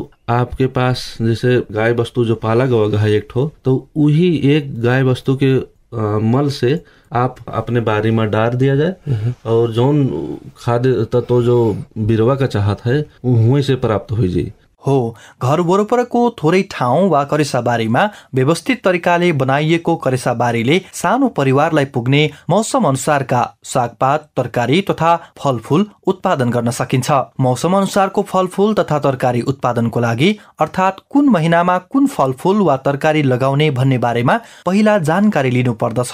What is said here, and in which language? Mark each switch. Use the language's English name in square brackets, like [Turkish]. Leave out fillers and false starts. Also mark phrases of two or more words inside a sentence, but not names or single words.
[Bhojpuri] अब आपके पास जैसे गाय वस्तु जो पाला गवा है एक ठो, तो वही एक गाय वस्तु के मल से आप अपने बारी में डाल दिया जाए और जौन खाद्य तत्व जो बिरवा का चाहत है वहीं से प्राप्त हो जाए [Nepali] हो। घर वरपरको थोरै ठाउँ वा करेसाबारीमा व्यवस्थित तरिकाले बनाइएको करेसाबारीले सानो परिवारलाई पुग्ने मौसम अनुसारका सागपात, तरकारी तथा फलफूल उत्पादन गर्न सकिन्छ। मौसम अनुसारको फलफूल तथा तरकारी उत्पादनको लागि अर्थात् कुन महिनामा कुन फलफूल वा तरकारी लगाउने भन्ने बारेमा पहिला जानकारी लिनु पर्दछ।